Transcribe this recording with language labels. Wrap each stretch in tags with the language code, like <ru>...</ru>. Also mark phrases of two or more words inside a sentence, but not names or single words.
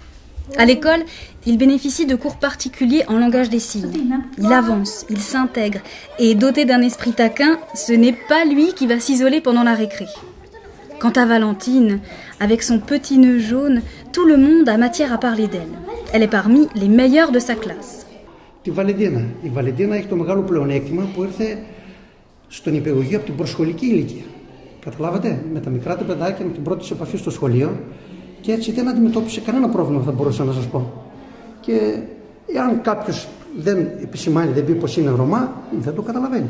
<fr>À l'école, il bénéficie de cours particuliers en langage des signes. Il avance, il s'intègre, et doté d'un esprit taquin, ce n'est pas lui qui va s'isoler pendant la récré. Quant à Valentine, avec son petit nœud jaune, tout le monde a matière à parler d'elle. Elle est parmi les meilleures de sa classe.</fr> <el>Η Βαλεντίνα έχει το μεγάλο πλεονέκτημα που ήρθε στον υπηαγωγείο από την προσχολική ηλικία. Καταλάβατε, με τα μικρά του παιδάκια, με την πρώτη της επαφή στο σχολείο και έτσι δεν αντιμετώπισε κανένα πρόβλημα, θα μπορούσα να σας πω. Και εάν κάποιος δεν επισημάνει, δεν πει πως είναι Ρωμά, δεν το καταλαβαίνεις.</el>